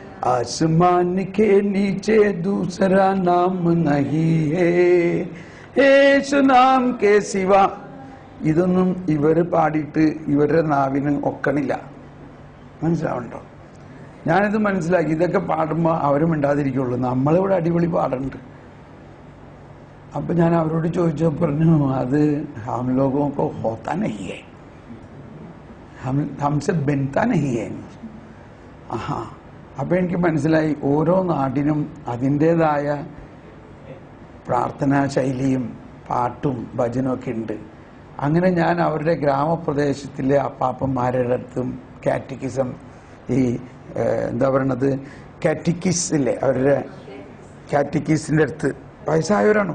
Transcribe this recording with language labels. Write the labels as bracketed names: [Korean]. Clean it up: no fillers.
[Hindi] आसमान के नीचे दूसरा नाम नहीं है, യേശു നാം കെ സിവ. [Malayalam] ഇതൊന്നും ഇവര് പാടിയിട്ട് ഇവരുടെ നാവിന് ഒക്കണില്ല. മനസ്സിലാവുന്നുണ്ടോ? ഞാനിത് മനസ്സിലാക്കി. ഇതൊക്കെ പാടുമ്പോൾ അവരും മിണ്ടാതിരിക്കുള്ളൂ, നമ്മളിവിടെ അടിപൊളി പാടുന്നുണ്ട്. അപ്പൊ ഞാൻ അവരോട് ചോദിച്ചപ്പോൾ പറഞ്ഞു, അത് [Hindi] ഹം ലോഗോं को होता नहीं है, हमसे बनता नहीं है. [Malayalam] ആഹാ. അപ്പൊ എനിക്ക് മനസ്സിലായി, ഓരോ നാടിനും അതിൻ്റെതായ പ്രാർത്ഥനാ ശൈലിയും പാട്ടും ഭജനും ഒക്കെ ഉണ്ട്. അങ്ങനെ ഞാൻ അവരുടെ ഗ്രാമപ്രദേശത്തിലെ അപ്പാപ്പന്മാരുടെ അടുത്തും കാറ്റക്കിസം, ഈ എന്താ പറയണത്, കാറ്റക്കിസില്ലേ, അവരുടെ കാറ്റക്കിസിൻ്റെ അടുത്ത് വയസ്സായവരാണ്.